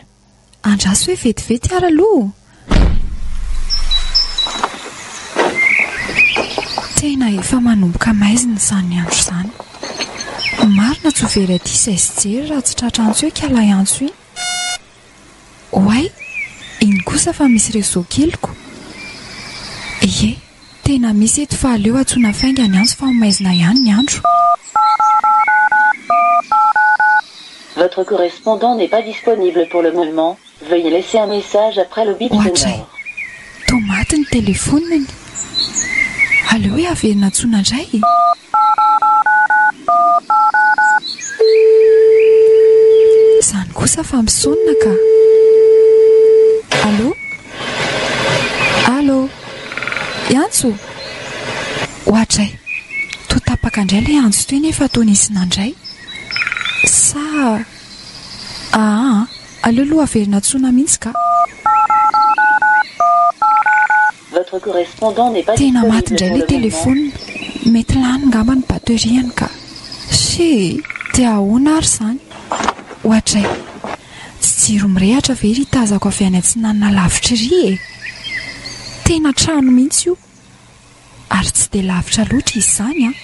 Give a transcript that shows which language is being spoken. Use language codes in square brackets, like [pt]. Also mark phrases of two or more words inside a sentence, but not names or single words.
[mg] Andraso hoe vetivety ara aloha. Tena efa manomboka maizina izany andro izany. Marina tsy ho very aty izay sy jery raha tsy tratra antso hoe kala antso iny. Oay, iny kosa fa misy réseau keliko. Ie, tena misy eto fa aleo atsoina fainga ny antso fa maizina ihany ny andro. [fr] Votre correspondant n'est pas disponible pour le moment. Veuillez laisser un message après le bip sonore. [mg] Tomaty ny téléphone. Aleo hoe averina atsoina indray. Zany kosa fa misonina ka. [fr] Allô? Allô? [mg] Iantso? Ohatray. To tapaka indray ilay antso toy nefa toa nisy nandray. Sa... aleo aloha averina atsoina mihitsy ka. [fr] Votre correspondant n'est pas [mg] tena [fr] disponible [mg] maty indray [fr] pour [mg] ilay [fr] le téléphone. [mg] Mety lany ngamba ny bateriany ka. She, dia ahoana ary izany? Ohatray. Tsy jiro mirehatra ve ry tazako avy any atsinanana lavitra ry e. Tena trano mihitsy io. Ary tsy dia lavitra loatra izany a.